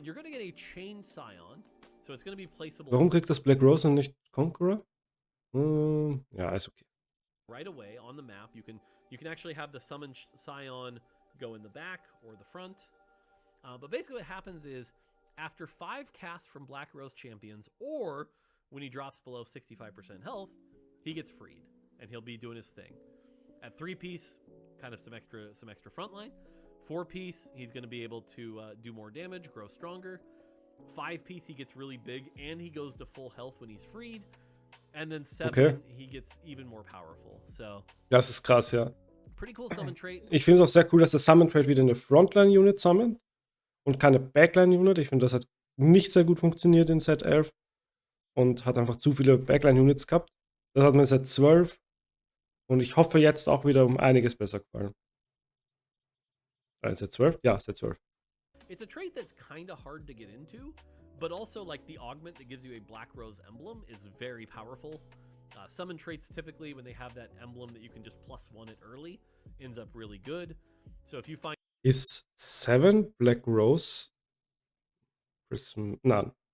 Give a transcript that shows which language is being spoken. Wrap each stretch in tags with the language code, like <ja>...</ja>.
<en>You're gonna get a chain scion, so it's gonna be placeable.</en> <de>Warum kriegt das Black Rose und nicht Conqueror? Ja, ist okay.</de> <en>Right away on the map, you can actually have the summon scion go in the back or the front. But basically what happens is after 5 casts from Black Rose champions, or when he drops below 65% health, he gets freed and he'll be doing his thing. At 3-piece, kind of some extra frontline. 4-piece, he's going to be able to do more damage, grow stronger. 5-piece, he gets really big and he goes to full health when he's freed. And then 7, he gets even more powerful. So</en> <de>das ist krass, ja.</de> <en>Pretty cool summon trait.</en> <de>Ich finde es auch sehr cool, dass der Summon Trait wieder eine Frontline-Unit summon und keine Backline-Unit. Ich finde, das hat nicht sehr gut funktioniert in Set 11 und hat einfach zu viele Backline-Units gehabt. Das hat mir in Set 12 und ich hoffe jetzt auch wieder um einiges besser gefallen. Set 12? Ja, Set 12.</de> <en>It's a trait that's kind of hard to get into, but also like the augment that gives you a Black Rose emblem is very powerful. Summon traits typically, when they have that emblem that you can just +1 it early, ends up really good. So if you find</en> <de>Ist 7 Black Rose Prism? Nein.</de>